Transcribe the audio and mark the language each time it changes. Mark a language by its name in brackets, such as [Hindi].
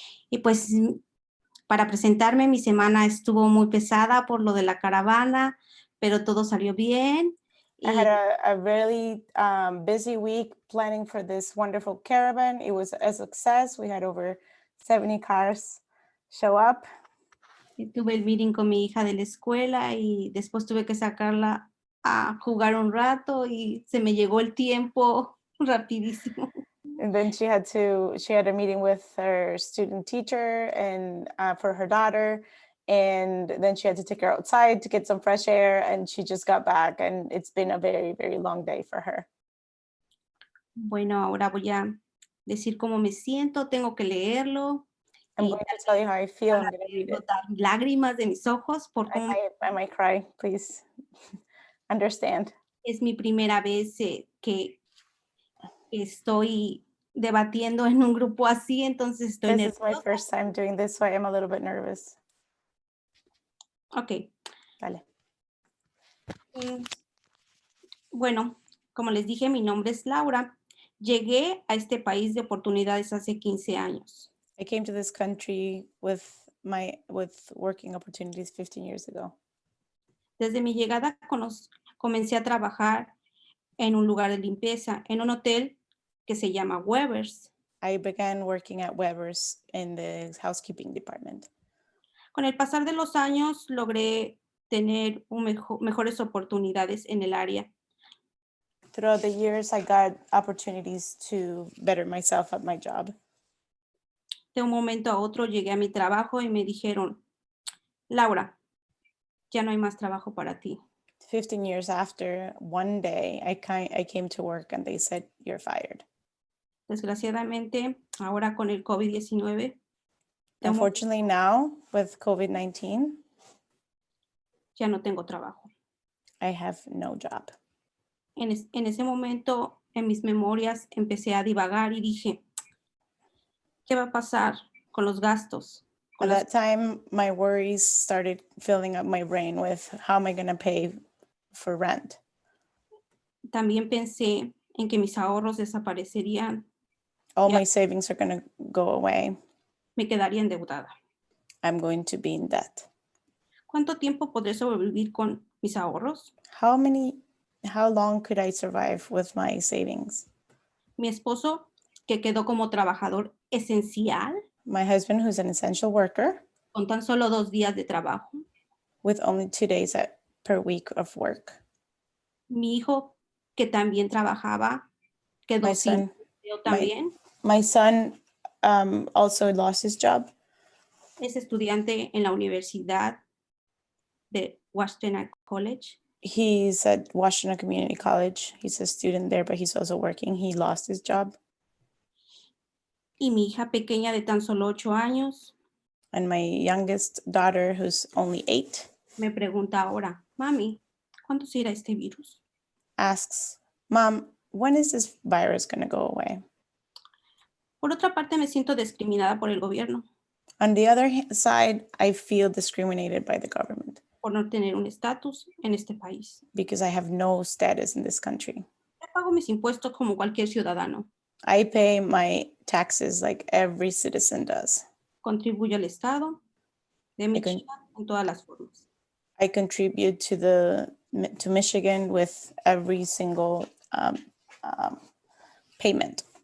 [Spanish] Y pues para presentarme, mi semana estuvo muy pesada por lo de la caravana, pero todo salió bien. [English] I had a really busy week planning for this wonderful caravan. It was a success. We had over 70 cars show up. [Spanish] Y tuve el meeting con mi hija de la escuela y después tuve que sacarla a jugar un rato y se me llegó el tiempo rapidísimo. [English] And then she had a meeting with her student teacher and for her daughter. And then she had to take her outside to get some fresh air, and she just got back, and it's been a very, very long day for her. [Spanish] Bueno, ahora voy a decir cómo me siento, tengo que leerlo. [English] I'm going to tell you how I feel. I'm going to read it. [Spanish] Lágrimas de mis ojos por cómo [English] I might cry, please understand. [Spanish] es mi primera vez que estoy debatiendo en un grupo así, entonces estoy [English] This is my [Spanish] nerviosa. [English] first time doing this, so I am a little bit nervous. Ok. [Spanish] Dale. Bueno, como les dije, mi nombre es Laura. Llegué a este país de oportunidades hace 15 años. [English] I came to this country with working opportunities 15 years ago. [Spanish] Desde mi llegada comencé a trabajar en un lugar de limpieza, en un hotel que se llama Weber's. [English] I began working at Weber's in the housekeeping department. [Spanish] Con el pasar de los años logré tener mejores oportunidades en el área. [English] Throughout the years, I got opportunities to better myself at my job. [Spanish] De un momento a otro llegué a mi trabajo y me dijeron, Laura, ya no hay más trabajo para ti. [English] 15 years after, one day, I came to work and they said, you're fired. [Spanish] Desgraciadamente, ahora con el COVID-19, [English] Unfortunately, now with COVID-19, [Spanish] ya no tengo trabajo. [English] I have no job. [Spanish] En ese momento, en mis memorias, empecé a divagar y dije, ¿qué va a pasar con los gastos? [English] At that time, my worries started filling up my brain with how am I going to pay for rent? [Spanish] También pensé en que mis ahorros desaparecerían, [English] All Yeah. my savings are going to go away. [Spanish] me quedaría endeudada. [English] I'm going to be in debt. [Spanish] ¿Cuánto tiempo podré sobrevivir con mis ahorros? [English] How long could I survive with my savings? [Spanish] Mi esposo, que quedó como trabajador esencial, [English] My husband, who's an essential worker, [Spanish] con tan solo 2 días de trabajo. [English] with only 2 days per week of work. [Spanish] Mi hijo, que también trabajaba, quedó [English] My [Spanish] sin [English] son, [Spanish] empleo también. [English] my son also lost his job. [Spanish] Es estudiante en la Universidad de Washington College. [English] He's at Washington Community College. He's a student there, but he's also working. He lost his job. [Spanish] Y mi hija pequeña de tan solo 8 años [English] And my youngest daughter, who's only 8, [Spanish] me pregunta ahora, mami, ¿cuándo se irá este virus? [English] asks, Mom, when is this virus going to go away? [Spanish] Por otra parte, me siento discriminada por el gobierno [English] On the other side, I feel discriminated by the government [Spanish] por no tener un estatus en este país. [English] because I have no status in this country. [Spanish] Yo pago mis impuestos como cualquier ciudadano. [English] I pay my taxes like every citizen does. [Spanish] Contribuyo al Estado de Michigan en todas las formas. [English] I contribute to Michigan with every single payment.